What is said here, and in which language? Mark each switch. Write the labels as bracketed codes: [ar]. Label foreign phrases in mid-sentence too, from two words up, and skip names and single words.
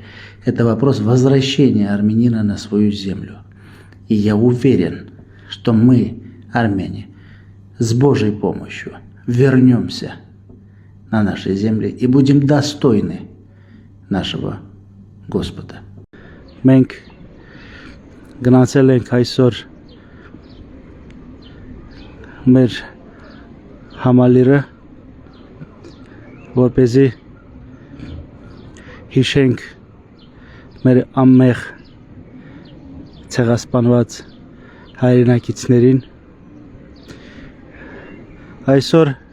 [ru] Это вопрос возвращения армянина на свою землю. И я уверен, что мы, армяне, с Божьей помощью вернемся на наши земли и будем достойны нашего Господа. [hy] Մենք գնացել ենք այսօր մեր համալիրը, որպեսզի հիշենք մեր անմեղ ցեղասպանված հայրենակիցներին։ Այսօր